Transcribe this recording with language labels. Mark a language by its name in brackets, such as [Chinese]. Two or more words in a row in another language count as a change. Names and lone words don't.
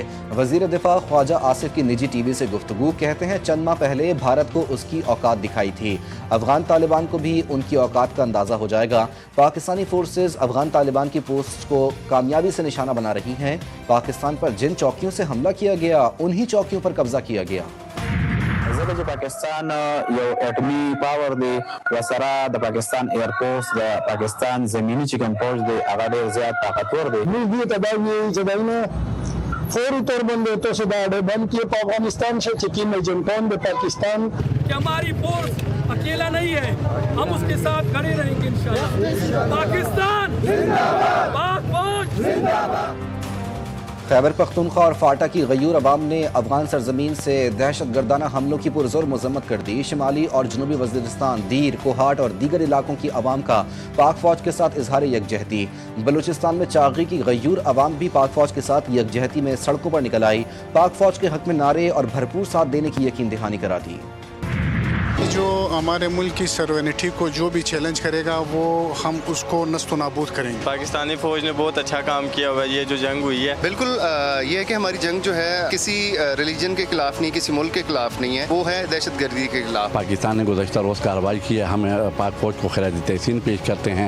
[Urdu] وزیر دفاع خواجہ آصف کی نجی ٹی وی سے گفتگو، کہتے ہیں چند ماہ پہلے بھارت کو اس کی اوقات دکھائی تھی، افغان طالبان کو بھی ان کی اوقات کا اندازہ ہو جائے گا۔ پاکستانی فورسز افغان طالبان کی پوسٹ کو کامیابی سے نشانہ بنا رہی ہیں۔ پاکستان پر جن چوکیوں سے حملہ کیا گیا انہی چوکیوں پر قبضہ کیا گیا۔ [Pashto] ځکه چې پاکستان یو اټومي پاور دی وسره د پاکستان ایرفورس د پاکستان زمینی چې کوم فوج دی هغه ډېر زیات طاقتور دی. موږ دې ته دا وایو چې داینه فوری طور باندې تاسو دا اډه بند کړئ په افغانستان سے چې کوم ایجنټان د پاکستان [Urdu] کہ ہماری فورس اکیلا نہیں ہے، ہم اس کے ساتھ کھڑے رہیں گے انشاءاللہ۔ پاکستان زندہ باد، پاک فوج زندہ باد۔ خیبر پختونخوا اور فاٹا کی غیور عوام نے افغان سرزمین سے دہشت گردانہ حملوں کی پرزور مذمت کر دی۔ شمالی اور جنوبی وزیرستان، دیر، کوہاٹ اور دیگر علاقوں کی عوام کا پاک فوج کے ساتھ اظہار یکجہتی۔ بلوچستان میں چاغی کی غیور عوام بھی پاک فوج کے ساتھ یکجہتی میں سڑکوں پر نکل آئی، پاک فوج کے حق میں نعرے اور بھرپور ساتھ دینے کی یقین دہانی کرا دی۔ جو ہمارے ملک کی سورینٹی کو جو بھی چیلنج کرے گا وہ ہم اس کو نیست نابود کریں گے. پاکستانی فوج نے بہت اچھا کام کیا ہوا ہے، یہ جو جنگ ہوئی ہے. بالکل یہ ہے کہ ہماری جنگ جو ہے کسی ریلیجن کے خلاف نہیں، کسی ملک کے خلاف نہیں ہے، وہ ہے دہشت گردی کے خلاف. پاکستان نے گزشتہ روز کارروائی کی ہے، ہم پاک فوج کو خراج تحسین پیش کرتے ہیں.